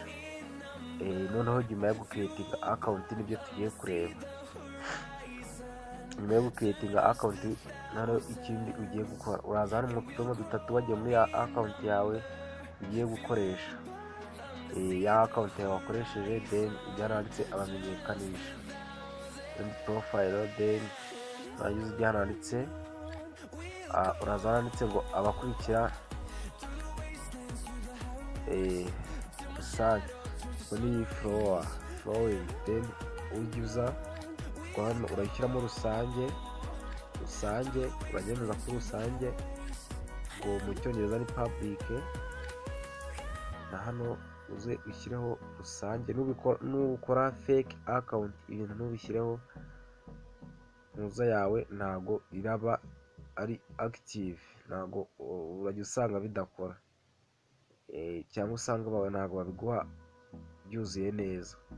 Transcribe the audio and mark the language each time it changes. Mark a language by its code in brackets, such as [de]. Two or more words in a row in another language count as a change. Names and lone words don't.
[rw] Noneho nyuma yo gucreatinga account nibyo tugiye kureba. Nyuma yo gucreatinga account, noneho ikindi ugiye gukora, uraza hano mu tudomo 3 wagiye muri ya account yawe ugiye gukoresha. Ya account yawe wakoresheje, then byaranditse abamenyekanisha, then profile, then uragize byaranditse, uraza handitse ngo abakurikira rusange, muri flowing, then user hano urashyiramo rusange, uragendeza kuri rusange, ngo mu cyongereza ni public. Na hano uze ushyireho rusange. Nukora [en] fake account, [rw] ibintu ntubishyireho, ntuza yawe ntago iraba ari active, ntago urajya usanga bidakora, cyangwa usanga bawe ntago babiguha byuzuye neza.